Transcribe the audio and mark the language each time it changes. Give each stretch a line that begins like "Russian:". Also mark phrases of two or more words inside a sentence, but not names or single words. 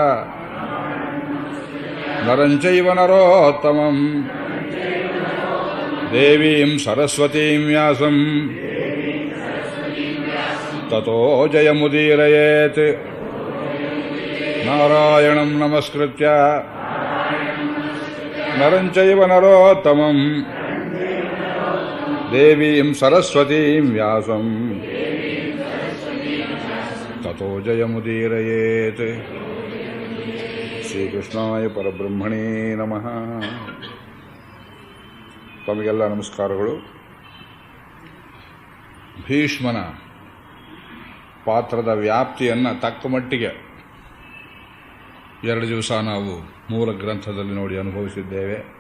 Sanskrit: नरं चैव नरोत्तमं देवीं सरस्वतीं व्यासं ततो जयमुदीरयेत् नारायणं नमस्कृत्य नरं चैव नरोत्तमं देवीं सरस्वतीं व्यासं ततो जयमुदीरयेत्। ಶ್ರೀಕೃಷ್ಣಾಯ ಪರಬ್ರಹ್ಮಣೇ ನಮಃ.
Kannada: ತಮಗೆಲ್ಲ ನಮಸ್ಕಾರಗಳು. ಭೀಷ್ಮನ ಪಾತ್ರದ ವ್ಯಾಪ್ತಿಯನ್ನು ತಕ್ಕ ಮಟ್ಟಿಗೆ 2 ದಿವಸ ನಾವು ಮೂಲ ಗ್ರಂಥದಲ್ಲಿ ನೋಡಿ ಅನುಭವಿಸಿದ್ದೇವೆ.